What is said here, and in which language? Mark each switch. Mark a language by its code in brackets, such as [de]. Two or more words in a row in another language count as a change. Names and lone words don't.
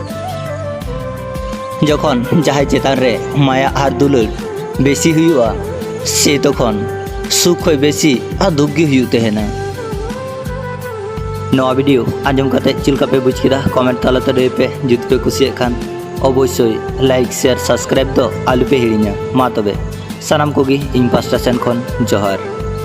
[sat] जखन जहां चेतान रे माया आर दुलड़ बेसी हुआ से तखन सुख होय बेसी आ दुख गी हुई तेहना। नवा वीडियो आंजम कते चिलका पे बुझ केदा कमेंट तालाते रे पे जुद पे कुसिया खान अवश्य [en] like share subscribe [sat] दो आलू पे हिड़िया। मा तबे सानाम कोगी इन पास्टा सेन खन जोहार।